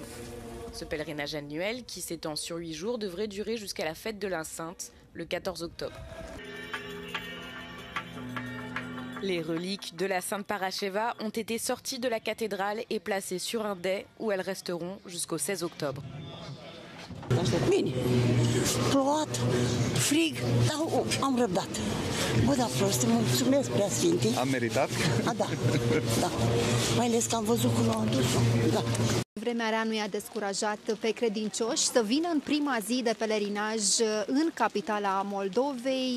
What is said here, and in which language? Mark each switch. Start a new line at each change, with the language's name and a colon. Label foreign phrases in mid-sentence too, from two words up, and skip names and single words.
French: Ce pèlerinage annuel, qui s'étend sur 8 jours, devrait durer jusqu'à la fête de la Sainte, le 14 octobre. Les reliques de la Sainte Parascheva ont été sorties de la cathédrale et placées sur un dais où elles resteront jusqu'au 16 octobre.
Romanian: Bine, plouat, frig, dar am răbdat. Bă, da, prost, mulțumesc prea sfinte. Am meritat? Da, da. Mai ales că am văzut cum l-au adus-o. Da. Vremea rea nu i-a descurajat pe credincioși să vină în prima zi de pelerinaj în capitala Moldovei.